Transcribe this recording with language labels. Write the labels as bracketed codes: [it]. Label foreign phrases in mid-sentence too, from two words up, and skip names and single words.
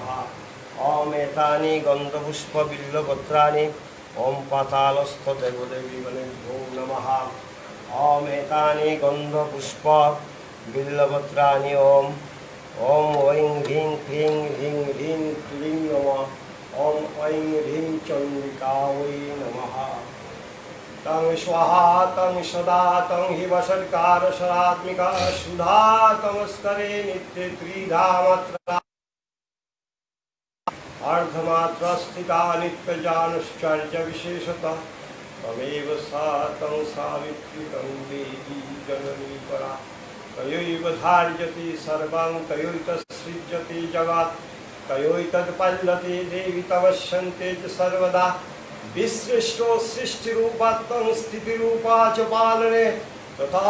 [sa] ওম এতানি গন্ধপুষ্প বিল্লপত্রাণি ওম পাতালস্থ দেবদেবী গণেভ্যো নমঃ ওম এতানি গন্ধপুষ্প বিল্লপত্রাণি ওম ঐং হ্রিং ক্লিং হ্রিং হ্রিং ক্লিং নমঃ ওম ঐং হ্রিং চণ্ডিকা ওই নমঃ তং স্বাহা তং সদা তং হি বসৎকার সরাত্মিকা সুধা তমস্করে নিত্য ত্রিধা মাত্রা अर्धमात्रा स्थिता नित्यजानुश्चर्य विशेषतः तमेव सा तं सावित्री तं देवी जननी परा तयैव धार्यति सर्वं तयैतत्सृज्यति जगत् तयैतत्पल्लति देवि तवश्यन्ते च सर्वदा विसृष्टो सृष्टिरूपात्मं स्थितिरूपा च पालने तथा